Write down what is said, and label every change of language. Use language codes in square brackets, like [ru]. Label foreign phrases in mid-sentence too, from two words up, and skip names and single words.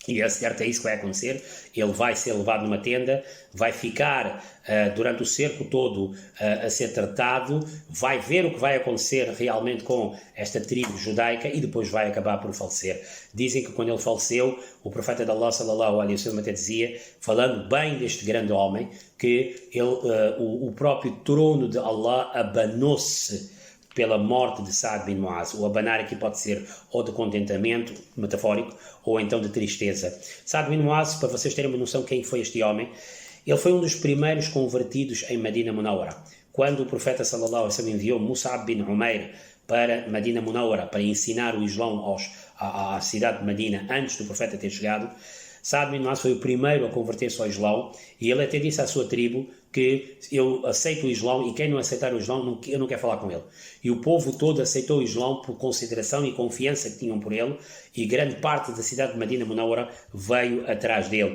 [pt] e é certo, é isso que vai acontecer. Ele vai ser levado numa tenda, vai ficar durante o cerco todo a ser tratado, vai ver o que vai acontecer realmente com esta tribo judaica e depois vai acabar por falecer. Dizem que quando ele faleceu, o profeta de Allah, [ar] صلى الله عليه وسلم, [pt] até dizia, falando bem deste grande homem, que ele, o próprio trono de Allah abanou-se pela morte de Saad bin Muaz. O abanar aqui pode ser ou de contentamento, metafórico, ou então de tristeza. Saad bin Muaz, para vocês terem uma noção quem foi este homem, ele foi um dos primeiros convertidos em Medina Munawwara. Quando o profeta [ar] صلى الله عليه وسلم [pt] enviou Mus'ab bin Umair para Medina Munawwara, para ensinar o Islão à cidade de Medina, antes do profeta ter chegado, Saad bin Muaz foi o primeiro a converter-se ao Islão, e ele até disse à sua tribo que eu aceito o Islão e quem não aceitar o Islão, eu não quero falar com ele. E o povo todo aceitou o Islão por consideração e confiança que tinham por ele, e grande parte da cidade de Medina Munawwara veio atrás dele.